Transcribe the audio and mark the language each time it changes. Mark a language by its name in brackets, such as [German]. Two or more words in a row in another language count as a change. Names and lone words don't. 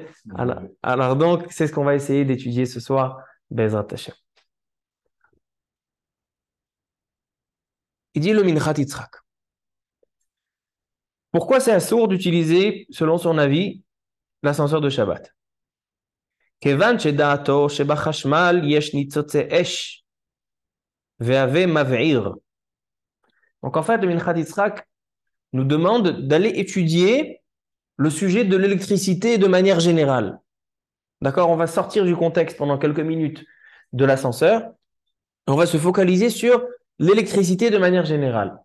[French] Alors donc, c'est ce qu'on va essayer d'étudier ce soir. [Hebrew] בעזרת השם. [French] Il dit le Minchat Yitzhak. Pourquoi c'est assourd d'utiliser, selon son avis, l'ascenseur de Shabbat? [Hebrew] כיון שדעתו שבחשמל יש ניצוצי אש והוא מבעיר. [French] Donc en fait, le Minchat Yitzhak nous demande d'aller étudier le sujet de l'électricité de manière générale. D'accord? On va sortir du contexte pendant quelques minutes de l'ascenseur. On va se focaliser sur l'électricité de manière générale.